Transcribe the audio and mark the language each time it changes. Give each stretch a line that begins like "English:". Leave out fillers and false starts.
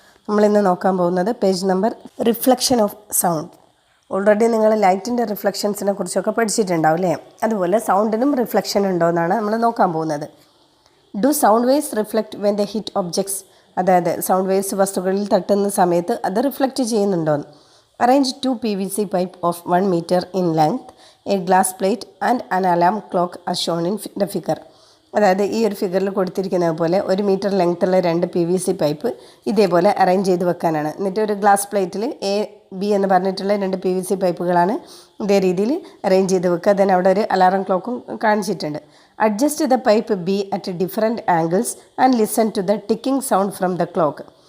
Malayalam: നമ്മളിന്ന് നോക്കാൻ പോകുന്നത് page number reflection of sound. Already നിങ്ങൾ ലൈറ്റിൻ്റെ റിഫ്ലക്ഷൻസിനെ കുറിച്ചൊക്കെ പഠിച്ചിട്ടുണ്ടാവും അല്ലേ? അതുപോലെ സൗണ്ടിനും റിഫ്ലക്ഷൻ ഉണ്ടോ എന്നാണ് നമ്മൾ നോക്കാൻ പോകുന്നത്.
English: do sound waves reflect when the hit objects,
Malayalam: അതായത് സൗണ്ട് വേവ്സ് വസ്തുക്കളിൽ തട്ടുന്ന സമയത്ത് അത് റിഫ്ലക്റ്റ് ചെയ്യുന്നുണ്ടോ എന്ന്.
English: Arrange 2 PVC pipe of 1 meter in length, a glass plate and an alarm clock as shown in the figure.
Malayalam: അതായത് ഈ ഒരു ഫിഗറിൽ കൊടുത്തിരിക്കുന്നത് പോലെ 1 മീറ്റർ ലെങ്ത്തുള്ള 2 PVC പൈപ്പ് ഇതേപോലെ അറേഞ്ച് ചെയ്ത് വെക്കാനാണ്. എന്നിട്ട് ഒരു ഗ്ലാസ് പ്ലേറ്റിൽ AB എന്ന് പറഞ്ഞിട്ടുള്ള 2 PVC പൈപ്പുകളാണ് ഇതേ രീതിയിൽ അറേഞ്ച് ചെയ്ത് വെക്കുക. അതിന് അവിടെ ഒരു അലാറം ക്ലോക്കും കാണിച്ചിട്ടുണ്ട്.
English: Adjust the pipe B at different angles and listen to the ticking sound from the clock.